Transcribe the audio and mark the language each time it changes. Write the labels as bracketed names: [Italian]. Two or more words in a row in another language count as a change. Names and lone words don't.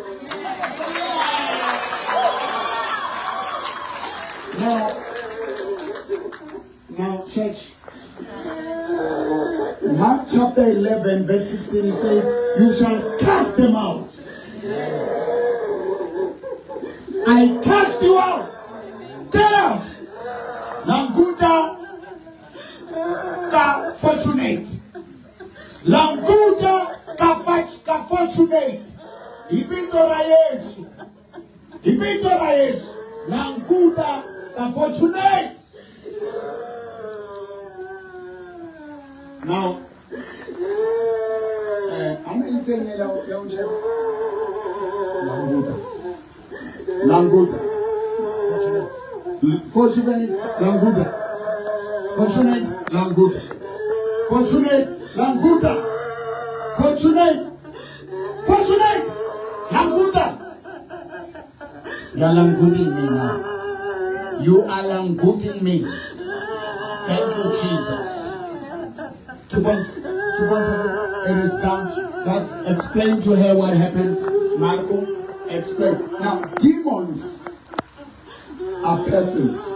[English] Now, church. Mark chapter 11, verse 16, it says, you shall cast them out. I cast you out. Get out. Languta ka fortunate. Languta ka fortunate. Ibindora Yesu. Ibindora Yesu. Languta ka fortunate. Now, I'm going to say Languta. Fortunate Languta. Fortunate Languta. Fortunate Languta. Fortunate Languta. You are languting me now. You are languting me. Thank you, Jesus. Keep on, it is done. Just explain to her what happened. Marco, explain. Now, demons are persons.